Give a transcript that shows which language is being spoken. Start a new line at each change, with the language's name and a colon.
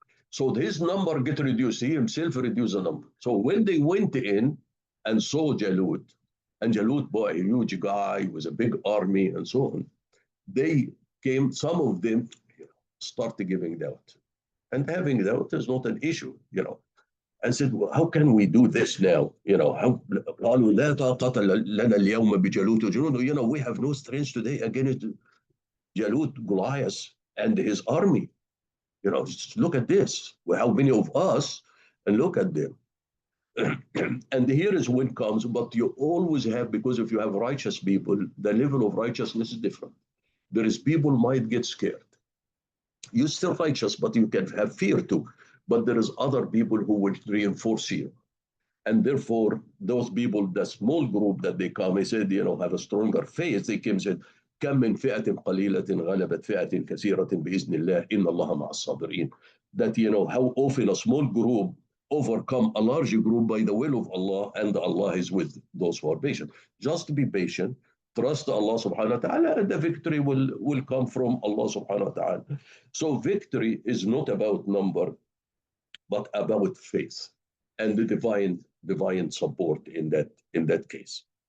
English: So his number get reduced. He himself reduced the number. So when they went in and saw Jalut, and Jalut, boy, a huge guy with a big army and so on, some of them started giving doubt. And having doubt is not an issue, and said, well, how can we do this now?
Arabic: قالوا لا طاقة لنا اليوم بجالوت وجنوده.
English: We have no strength today against Jalut, Goliath, and his army. Just look at this. Well, how many of us, and look at them. And here is when comes, but you always have, because if you have righteous people, the level of righteousness is different. There is people might get scared. You're still righteous, but you can have fear too. But there is other people who will reinforce you. And therefore, those people, the small group that they come, he said, have a stronger faith. They came and said,
Arabic: كم من فئة قليلة غلبت فئة كثيرة بإذن الله إن الله مع الصابرين.
English: That, how often a small group overcome a large group by the will of Allah, and Allah is with those who are patient. Just be patient, trust Allah subhanahu wa ta'ala, and the victory will come from Allah subhanahu wa ta'ala. So victory is not about number, but about faith and the divine support in that case.